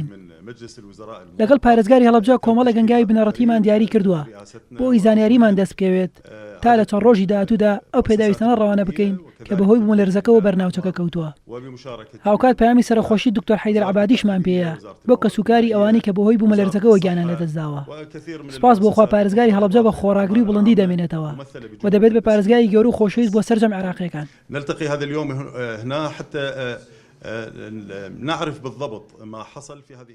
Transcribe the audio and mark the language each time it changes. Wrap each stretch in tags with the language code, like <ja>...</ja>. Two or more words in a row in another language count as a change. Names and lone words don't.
<ckb>لەگەڵ پارێزگاری هەڵەبجە کۆمەڵە گەنگاوی بنەڕەتیمان دیاری کردووە بۆ ئەوی زانیاریمان دەست بکەوێت تا لە چەند ڕۆژی داهاتوودا ئەو پێداویستانە ڕەوانە بکەین کە بەهۆی بوومەلەرزەکەەوە بەرناوچەکە کەوتووە. هاوکات پەیامی سەرخۆشی دکتۆر حەیدەر عەبادیشمان پێەیە بۆ کەسوکاری ئەوانەی کە بەهۆی بوومەلەرزەکەەوە گیانیان لەدەستداوە. سپاس بۆخوا پارێزگاری هەڵەبجە بە خۆراگری و بڵندی دەمێنێتەوە و دەبێت بە پارێزگای گەورە و خۆشەویست بۆ سەرجەم عێراقیەکان.</ckb> <ar>نلتقي هذا اليوم هنا حتى نعرف بالضبط ما حصل في هذه</ar>